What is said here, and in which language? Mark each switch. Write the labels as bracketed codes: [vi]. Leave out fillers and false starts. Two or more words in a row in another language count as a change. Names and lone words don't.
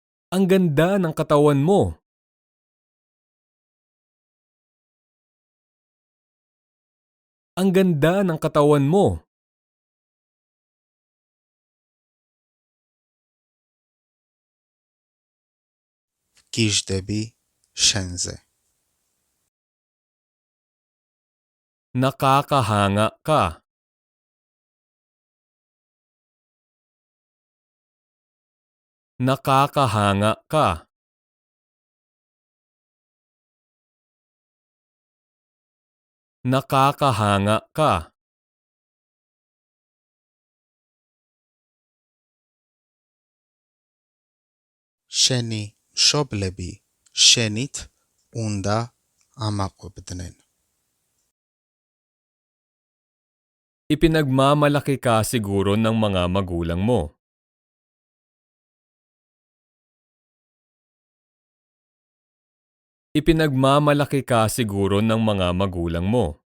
[tl] Ang ganda ng katawan mo. Ang ganda ng katawan mo. [ka] გიჟდები შენზე. [tl] Nakakahanga ka. Nakakahanga ka. Nakakahanga ka. [ka] შენი მშობლები შენით უნდა ამაყობდნენ. [tl] Ipinagmamalaki ka siguro ng mga magulang mo. Ipinagmamalaki ka siguro ng mga magulang mo.